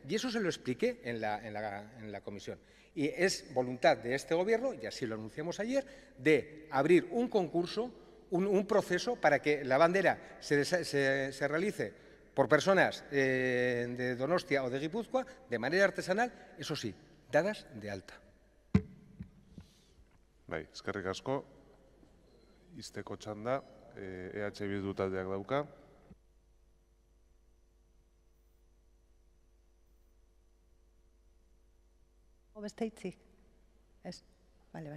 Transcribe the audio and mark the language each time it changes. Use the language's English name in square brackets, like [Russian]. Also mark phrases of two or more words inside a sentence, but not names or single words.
[Spanish] Y eso se lo expliqué en la comisión. Y es voluntad de este Gobierno, y así lo anunciamos ayer, de abrir un concurso, un proceso para que la bandera se realice por personas de Donostia o de Guipúzcoa de manera artesanal, eso sí, dadas de alta. [Basque] Bai, eskerrik asko. Izteko txanda, EH Bildu taldeak dauka. Beste hitzik? Ez, bale.